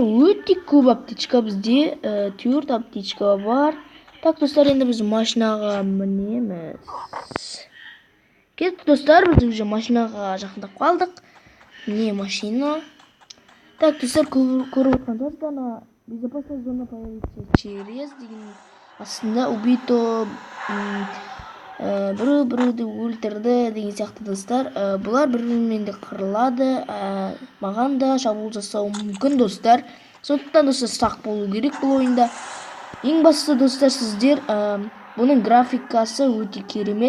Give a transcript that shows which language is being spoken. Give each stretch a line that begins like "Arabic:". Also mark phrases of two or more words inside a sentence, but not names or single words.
Kazakh: Өте көп аптечка бізде, 4 аптечка бар. Так, достар, енді біз машинаға мінеміз. Кетті, достар, біз уже машинаға жақындап қалдық. Міне машина. Так, достар, көріп отқандарда,
Russian: безопасная зона появится через
Kazakh: деген астында убито біреуді өлтірді деген сияқты, достар. Бұлар бір-бірімен де қырылады. Маған да шабуыл жасауы мүмкін, достар. Сондықтан, достар, сақ болу керек бұл ойында. Ең бастысы, достар, сіздер бұның графикасы өте керемет.